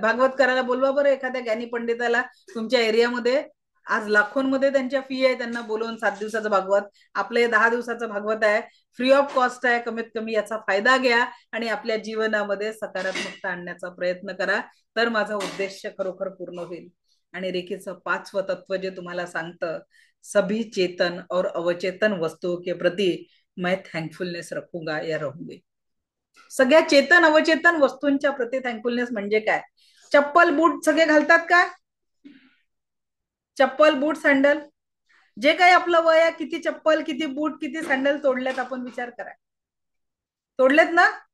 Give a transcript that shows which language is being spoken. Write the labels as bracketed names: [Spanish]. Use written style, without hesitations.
[Marathi] भागवत करायला बोलवा बरं एखाद्या ज्ञानी पंडिताला तुमच्या एरियामध्ये. आज लाखोंमध्ये त्यांच्या फी आहे, त्यांना बोलवून 7 दिवसाचं भागवत. आपलं हे 10 दिवसाचं भागवत आहे, [English] free of cost [Marathi] आहे. कमीत कमी याचा फायदा घ्या आणि आपल्या जीवनामध्ये सकारात्मकता आणण्याचा प्रयत्न करा, तर माझा उद्देश खरोखर पूर्ण होईल. आणि रेखीचं 5वं तत्व जे तुम्हाला सांगतं, [Hindi] सभी चेतन और अवचेतन वस्तुओं के प्रति मैं थँकफुलनेस रखूंगा या रहूंगी. [Marathi] सगळ्या चेतन अवचेतन वस्तूंच्या प्रति थँकफुलनेस म्हणजे काय? चप्पल बूट सगळे घालतात का? चप्पल बूट सँडल जे काही आपलं वय आहे, किती चप्पल, किती बूट, किती सँडल तोडलेत आपण विचार करा. तोडलेत ना?